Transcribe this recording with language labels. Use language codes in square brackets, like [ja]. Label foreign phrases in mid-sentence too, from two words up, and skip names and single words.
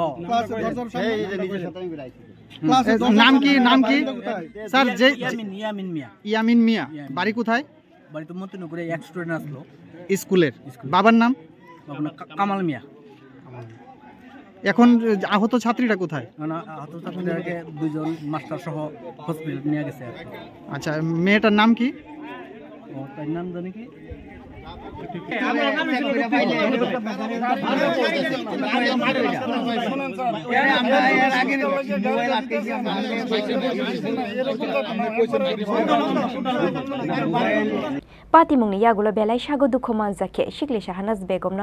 [bn] নাম কি স্যার যে ইয়ামিন মিয়া বাড়ি কোথায় বাড়ি তো মতিনগরে এক স্টুডেন্ট আসলো স্কুলের বাবার নাম কামাল মিয়া এখন আহত ছাত্রীরা কোথায় আহত ছাত্রীদেরকে দুজন মাস্টার সহ হসপিটালে নিয়ে গেছে আচ্ছা মেয়েটার নাম কি তার নাম জানি কি [trp] Patimungni yagulo belai shago dukho manjake shikli shahanas begomno